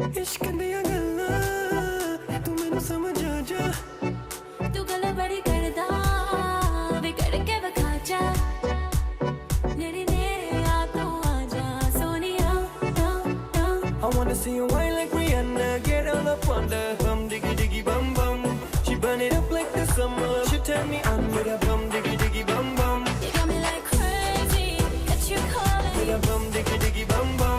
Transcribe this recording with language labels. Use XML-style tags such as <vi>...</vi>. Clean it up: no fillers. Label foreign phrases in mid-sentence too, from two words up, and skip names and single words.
<pa>ਇਸ਼ਕ ਦੀਆਂ ਗੱਲਾਂ ਤੂੰ ਮੈਨੂੰ ਸਮਝ ਆ ਜਾ ਤੂੰ ਗੱਲ ਬੜੀ ਕਰਦਾ ਵੇ ਕਰਕੇ ਵਿਖਾ ਜਾ ਨੇੜੇ ਨੇੜੇ ਆ ਤੂੰ ਆ ਜਾ ਸੋਹਣਿਆ</pa> <en>I wanna see you whine like Rihanna, get all up on the bum diggy diggy bum bum. She burn it up like the summer. She turn me on with a bum diggy diggy bum bum. You got me like crazy, that you calling With me. a bum diggy diggy bum bum.</en>